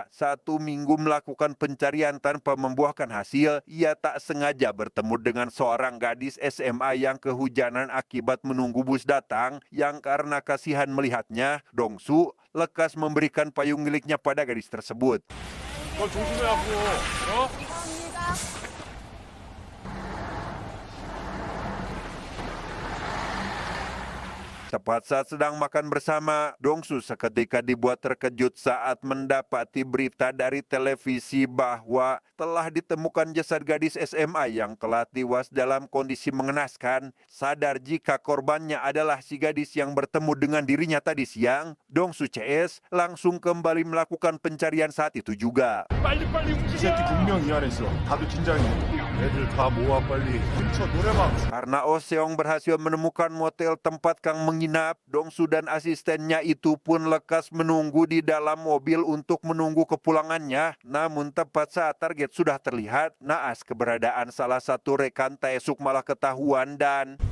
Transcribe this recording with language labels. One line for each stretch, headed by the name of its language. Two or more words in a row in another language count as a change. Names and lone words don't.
Indonesian: 1 minggu melakukan pencarian tanpa membuahkan hasil, ia tak sengaja bertemu dengan seorang gadis SMA yang kehujanan akibat menunggu bus datang, yang karena kasihan melihatnya, Dongsu lekas memberikan payung miliknya pada gadis tersebut.
Korean: 너 조심해 앞으로. 어?
Indonesian: Tepat saat sedang makan bersama, Dongsu seketika dibuat terkejut saat mendapati berita dari televisi bahwa telah ditemukan jasad gadis SMA yang telah tewas dalam kondisi mengenaskan. Sadar jika korbannya adalah si gadis yang bertemu dengan dirinya tadi siang, Dongsu CS langsung kembali melakukan pencarian saat itu juga.
Korean: 빨리 이 새끼 분명 이 안에 있어. 다들 긴장해. 애들 다 모아 빨리. 근처 노래방.
Indonesian: Karena Oh Seong berhasil menemukan motel tempat Kang menginap, Dongsu dan asistennya itu pun lekas menunggu di dalam mobil untuk menunggu kepulangannya. Namun tepat saat target sudah terlihat, naas keberadaan salah satu rekan Taesuk malah ketahuan dan